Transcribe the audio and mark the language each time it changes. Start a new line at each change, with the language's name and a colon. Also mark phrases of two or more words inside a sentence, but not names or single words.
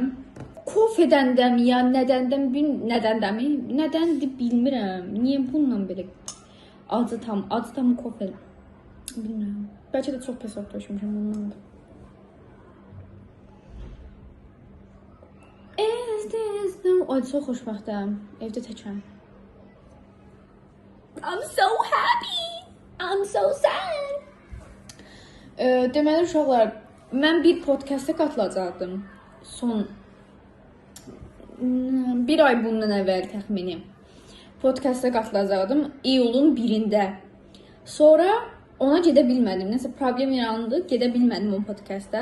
Azerbaijani: Kofedəndəmi, ya nədəndir bilmirəm. Niyə bununla belə adı tam kofe. Bilmirəm. Bəlkə də çox pes vaxt döşmüşəm bundandır. Ay, çox xoşbəxtəm. Evdə təkəm.
English: I'm so happy. I'm so sad.
Azerbaijani: Deməli uşaqlar, mən bir podkasta qatılacaqdım. Son bir ay bundan əvvəl təxmini podkasta qatılacaqdım iyulun 1-də. Sonra ona gedə bilmədim. Nəsə problem yarandı, gedə bilmədim o podkasta.